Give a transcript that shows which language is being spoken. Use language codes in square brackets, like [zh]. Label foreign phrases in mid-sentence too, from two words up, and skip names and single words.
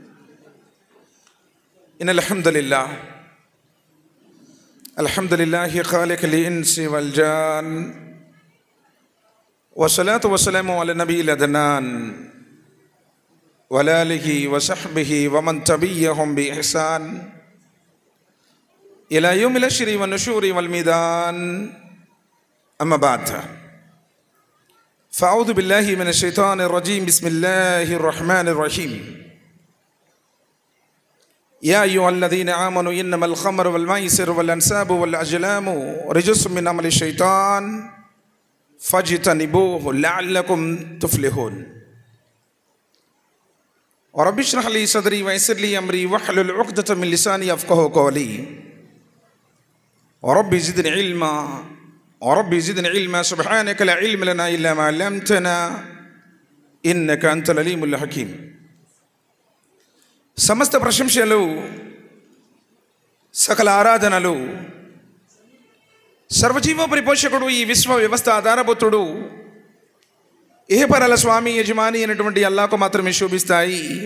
[ar] إن الحمد لله الحمد لله خالق الإنس والجان والصلاة والسلام على نبي عدنان وعلى آله وصحبه ومن تبعهم بإحسان إلى يوم الحشر والنشور والميزان أما بعد فأعوذ بالله من الشيطان الرجيم بسم الله الرحمن الرحيم يا أيها الذين آمنوا إنما الخمر والميسر والأنساب والأزلام رجس من عمل الشيطان فاجتنبوه لعلكم تفلحون ورب اشرح لي صدري ويسر لي أمري واحلل عقدة من لساني يفقهوا قولي ورب زدني علما سبحانك لا علم لنا إلا ما علمتنا إنك أنت العليم الحكيم. [te] సమస్త ప్రశంసలు సకల ఆరాధనలు సర్వజీవ పరిపోషకుడు ఈ విశ్వ వ్యవస్థ ఆధారభూతుడు ఏహపరల స్వామి యజమాని అయినటువంటి అల్లాహ్కు మాత్రమే శోభిస్తాయి.